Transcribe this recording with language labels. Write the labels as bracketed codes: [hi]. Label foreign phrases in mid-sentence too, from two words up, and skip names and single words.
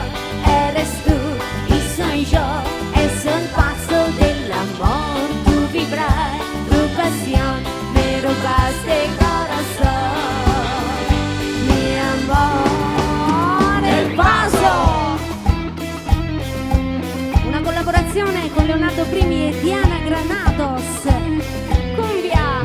[es] Eres tú y soy yo, es el paso del amor. Tu vibrar, tu pasión, me robaste el corazón. Mi amor, el paso. [it] Una collaborazione con Leonardo Primi e Diana Granados. [es] Cumbia.